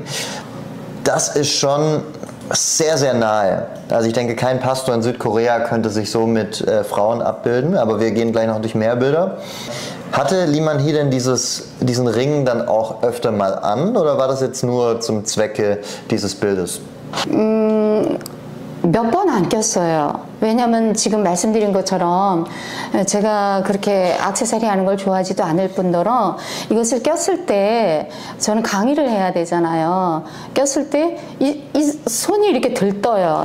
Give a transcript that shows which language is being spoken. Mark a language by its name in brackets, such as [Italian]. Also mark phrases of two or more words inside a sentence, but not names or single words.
[German] Das ist schon sehr, sehr nahe. Also ich denke, kein Pastor in Südkorea könnte sich so mit Frauen abbilden, aber wir gehen gleich noch durch mehr Bilder. Hatte Lee Man-hee denn diesen Ring dann auch öfter mal an oder war das jetzt nur zum Zwecke dieses Bildes? [Korean] 몇 번 안 꼈어요. 왜냐면 지금 말씀드린 것처럼 제가 그렇게 액세서리 하는 걸 좋아하지도 않을 뿐더러 이것을 꼈을 때 저는 강의를 해야 되잖아요. 꼈을 때 이 손이 이렇게 들떠요.